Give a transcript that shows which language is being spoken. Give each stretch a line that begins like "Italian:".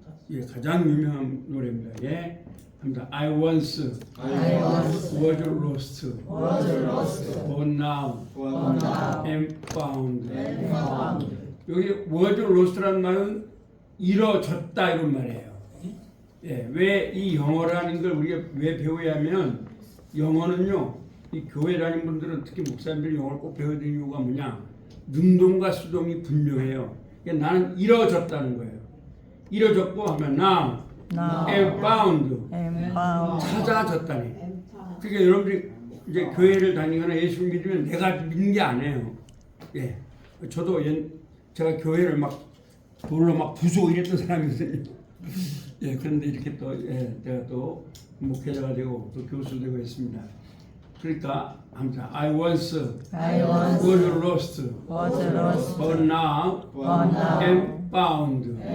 Korean: 예, 가장 유명한 노래입니다. 예.
English: I once was lost, but now am found.
Korean: 여기 was lost 라는 말은 잃어졌다 이런 말이에요. 예, 왜 이 영어라는 걸 우리가 왜 배워야 하면 영어는요, 이 교회 다니는 분들은 특히 목사님들이 영어를 꼭 배워야 되는 이유가 뭐냐? 능동과 수동이 분명해요. 그러니까 나는 잃어졌다는 거예요.
English: 잃어졌고 하면 now am found.
Korean: 찾아졌다니. 그러니까 여러분들이 이제 교회를 다니거나 예수 믿으면 내가 믿는 게 아니에요. 예, 저도 제가 교회를 막 돌로 막 부수고 이랬던 사람이거든요. 예, 그런데 이렇게 또 내가 또 목회자가 되고 또 교수 되고 했습니다.
English: 그러니까 아무튼 I once was lost, but now am found.